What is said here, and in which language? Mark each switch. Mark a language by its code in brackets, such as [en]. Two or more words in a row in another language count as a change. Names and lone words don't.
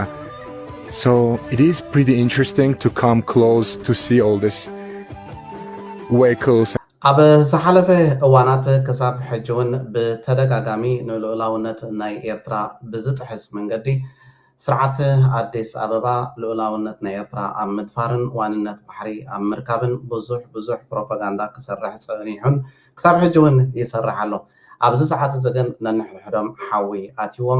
[en] So it is pretty interesting to come close to see all these vehicles. [ti] ኣብ ዝሓለፈ እዋናት ክሳብ ሕጂ እውን ብተደጋጋሚ ንልኡላውነት ናይ ኤርትራ ብዝጥሕስ መንገዲ ስርዓት አዲስ አበባ ልኡላውነት ናይ ኤርትራ ኣብ ምድፋርን ዋንነት ባሕሪ ኣብ ምርካብን ብዙሕ ፕሮፓጋንዳ ክሰርሕ ፀኒሑን ክሳብ ሕጂ እውን ይሰርሕ ኣሎ ኣብዚ ሰዓት እዚ ግን ነንሕድሕዶም ሓዊ ኣትይዎም